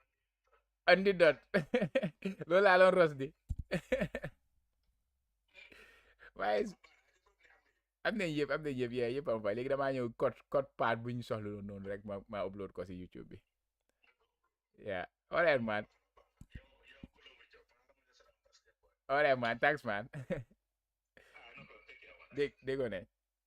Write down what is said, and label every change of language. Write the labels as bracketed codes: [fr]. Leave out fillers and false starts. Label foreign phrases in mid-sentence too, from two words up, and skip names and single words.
[wo] andi dot. Lola alon Rosdi. waaye am nañ yëpp yeah yëpp am fa léegi damaa ñëw [en] code part [wo] bu ñu soxla noonu rek ma upload ko si YouTube bi [en] yeah alright man alright man thanks man [wo] déggoo ne